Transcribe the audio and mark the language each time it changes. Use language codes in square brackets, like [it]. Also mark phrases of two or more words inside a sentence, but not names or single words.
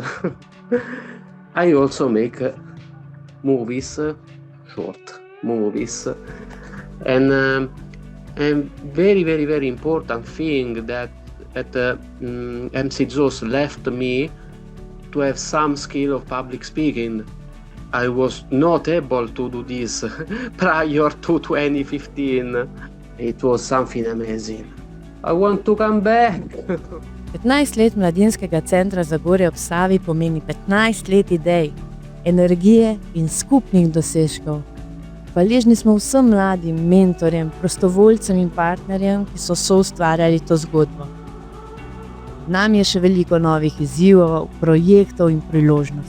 [en] I also make movies, short movies, and very, very, very important thing that MC Zoos left me to have some skill of public speaking. I was not able to do this prior to 2015. It was something amazing. I want to come back. [sl] 15 let Mladinskega centra Zagorje ob Savi pomeni 15 let idej, energije in skupnih dosežkov. Hvaležni smo vsem mladim mentorjem, prostovoljcem in partnerjem, ki so soustvarjali to zgodbo. Nam je še veliko novih izzivov, projektov in priložnosti.